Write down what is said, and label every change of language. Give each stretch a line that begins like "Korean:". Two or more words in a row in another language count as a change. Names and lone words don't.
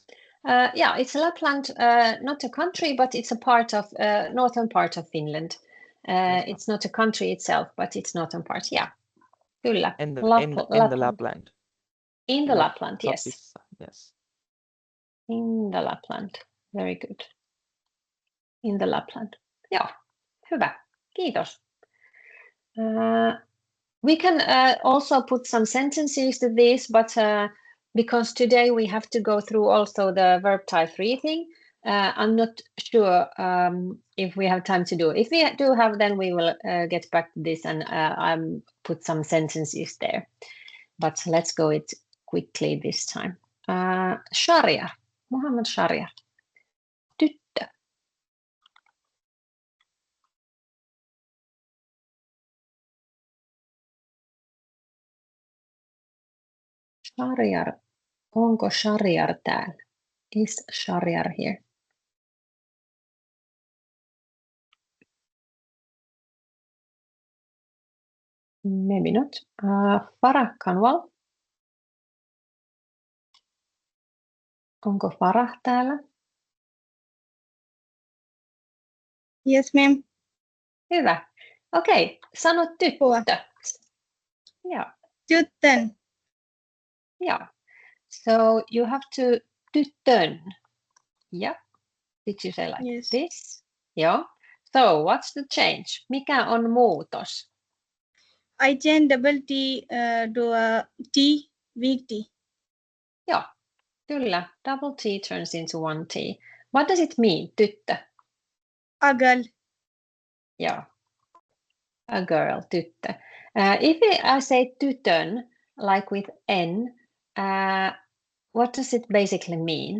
English: Yeah, it's Lapland, not a country, but it's a part of northern part of Finland. Yes, It's not a country itself, but it's northern part. Yeah, kyllä. in the Lapland. In the Lapland, yes.
Finnish: Lappissa, yes.
English: In the Lapland. Very good. In the Lapland.
Finnish: Joo, hyvä. Kiitos.
English: We can also put some sentences to this, but because today we have to go through also the verb type 3 thing, I'm not sure if we have time to do it. If we do have, then we will get back to this and put some sentences there. But let's go it quickly this time. Sharia, Muhammad Sharia.
Finnish: Tyttö. Shariar. Onko Shariar täällä?
English: Is Shariar here? Maybe not.
Finnish: Farah Kanwal. Onko Farah täällä?
English: Yes, ma'am.
Finnish: Hyvä. Okei, sano tyttö. Joo. Tyttön. Joo.
English: So you have to tyttön. Yeah. Did you say like Yes. this? Joo. So what's the change?
Finnish: Mikä on muutos?
English: I change double T to a T, weak T.
Finnish: Joo. Kyllä.
English: Double T turns into 1 T. What does it mean, tyttö? A girl. Joo. A girl, tyttö. If I say tytön, like with N, what does it basically mean?